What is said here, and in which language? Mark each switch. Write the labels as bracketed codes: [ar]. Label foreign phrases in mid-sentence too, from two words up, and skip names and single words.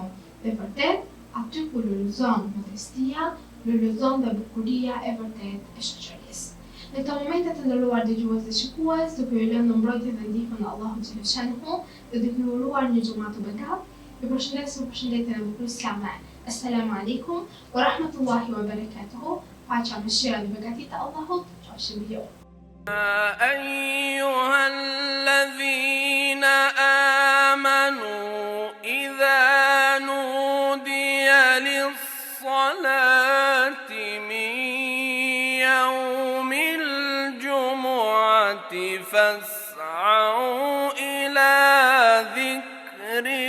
[sq] Dhe vërtet, aty ku lulëzon modestia, lulëzon dhe bukuria e vërtet e shoqërisë. Në këto momente të nderuar dëgjues dhe shikues, duke ju lënë në mbrojtje dhe ndihmën e Allahut xhaleshanhu dhe duke ju uruar një xumë të begat, ju përshëndes me përshëndetjen e bukur islame. [ar] السلام عليكم ورحمة الله وبركاته. [sq] Paqja, mëshira dhe begatia e Allahut qofshin mbi ju. [ar] أيها الذين آمنوا إذا نودي للصلاة من يوم الجمعة فاسعوا إلى ذكر